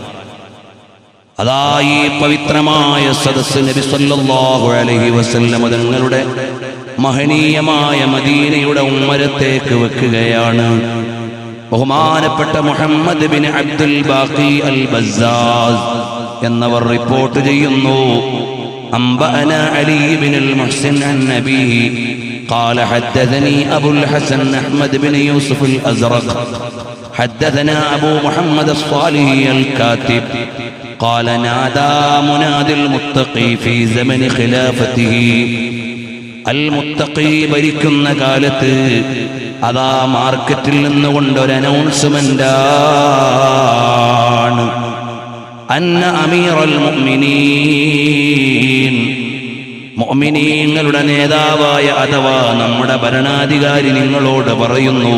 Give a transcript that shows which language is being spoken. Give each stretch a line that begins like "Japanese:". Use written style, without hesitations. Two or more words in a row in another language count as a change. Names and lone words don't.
Malayalam: അതാ ഈ പവിത്രമായ സദസ്സ് നബി
Arabic: صلى الله عليه وسلم
Malayalam: തങ്ങളുടെ മഹനീയമായ മദീനയുടെ ഉമ്മരത്തേക്ക് വെക്കുകയാണ്. ബഹുമാനപ്പെട്ട മുഹമ്മദ് ബിൻ അബ്ദുൽ ബാഖി അൽ ബസ്സാസ് എന്നവർ റിപ്പോർട്ട് ചെയ്യുന്നു.
Arabic: أنبأنا علي بن المحسن عن نبيه قال حدثني أبو الحسن أحمد بن يوسف الأزرق حدثنا أبو محمد الصالحي الكاتب قال نادى منادي المتقي في زمن خلافته المتقي
Malayalam: ഭരിക്കുന്ന കാലത്ത് അതാ മാർക്കറ്റിൽ നിന്നുകൊണ്ട് ഒരു അനൗൺസ്മെന്റ് ആണ്.
Arabic: أن أمير المؤمنين,
Malayalam: മുഅ്മിനീങ്ങളുടെ നേതാവായ അഥവാ നമ്മുടെ ഭരണാധികാരി നിങ്ങളോട് പറയുന്നു.